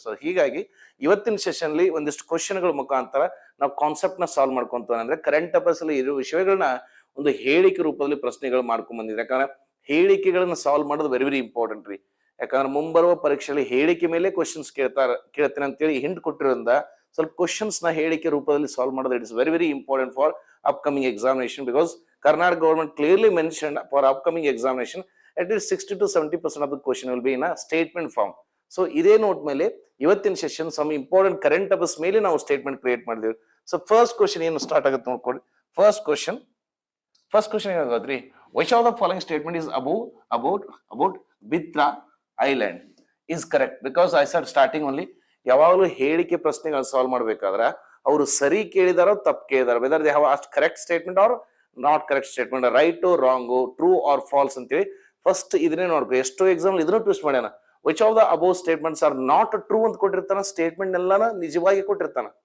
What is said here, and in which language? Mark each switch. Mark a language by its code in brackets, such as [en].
[kn] So ಹೀಗಾಗಿ ಇವತ್ತಿನ session ಅಲ್ಲಿ ಒಂದಿಷ್ಟು ಕ್ವಶನ್ಗಳ ಮುಖಾಂತರ ನಾವು ಕಾನ್ಸೆಪ್ಟ್ ನ ಸಾಲ್ವ್ ಮಾಡ್ಕೊಂತ, ಅಂದ್ರೆ ಕರೆಂಟ್ ಅಫೇರ್ಸ್ ಅಲ್ಲಿ ಇರೋ ವಿಷಯಗಳನ್ನ ಒಂದು ಹೇಳಿಕೆ ರೂಪದಲ್ಲಿ ಪ್ರಶ್ನೆಗಳು ಮಾಡ್ಕೊಂಡ್ ಬಂದಿದ್ರೆ. ಯಾಕಂದ್ರೆ ಹೇಳಿಕೆಗಳನ್ನ ಸಾಲ್ವ್ ಮಾಡೋದು ವೆರಿ ಇಂಪಾರ್ಟೆಂಟ್ ರೀ. ಯಾಕಂದ್ರೆ ಮುಂಬರುವ ಪರೀಕ್ಷೆಯಲ್ಲಿ ಹೇಳಿಕೆ ಮೇಲೆ ಕ್ವಶನ್ಸ್ ಕೇಳ್ತೇನೆ ಅಂತೇಳಿ ಹಿಂಟ್ ಕೊಟ್ಟಿರೋದ್ರಿಂದ ಸ್ವಲ್ಪ ಕ್ವಶನ್ಸ್ ನ ಹೇಳಿಕೆ ರೂಪದಲ್ಲಿ ಸಾಲ್ವ್ ಮಾಡೋದು [en] It is very important for upcoming examination. Because Karnataka government clearly mention for upcoming examination at least 60 to 70% of the question will be in a statement form. [kn] So ಇದೇ note ಮೇಲೆ ಇವತ್ತಿನ session some important current affairs ಮೇಲೆ ನಾವು statement create ಮಾಡಿದ್ವಿ. So first question ಏನು start ಆಗುತ್ತೆ ನೋಡ್ಕೊಳ್ಳಿ. First question ಏನಾಗುತ್ತೆ, [en] which of the following statement is about Bitra island is correct? Because I said starting only, [kn] ಯಾವಾಗಲೂ ಹೇಳಿಕೆ ಪ್ರಶ್ನೆಗಳು ಸಾಲ್ವ್ ಮಾಡ್ಬೇಕಾದ್ರೆ ಅವರು ಸರಿ ಕೇಳಿದಾರೋ ತಪ್ಪು ಕೇಳಿದಾರೋ, [en] whether they have asked correct statement or not correct statement, right wrong, true or false [kn] ಅಂತೇಳಿ first ಇದನ್ನೇ ನೋಡ್ಬೇಕು. ಎಷ್ಟೋ ಎಕ್ಸಾಮ್ ಇದನ್ನು ಟ್ವಿಸ್ಟ್ ಮಾಡ್ಯಾನ. [en] which of the above statements are not true [kn] ಅಂತ ಕೊಟ್ಟಿರ್ತಾನ, ಸ್ಟೇಟ್ಮೆಂಟ್ ಎಲ್ಲಾನ ನಿಜವಾಗಿ ಕೊಟ್ಟಿರ್ತಾನ.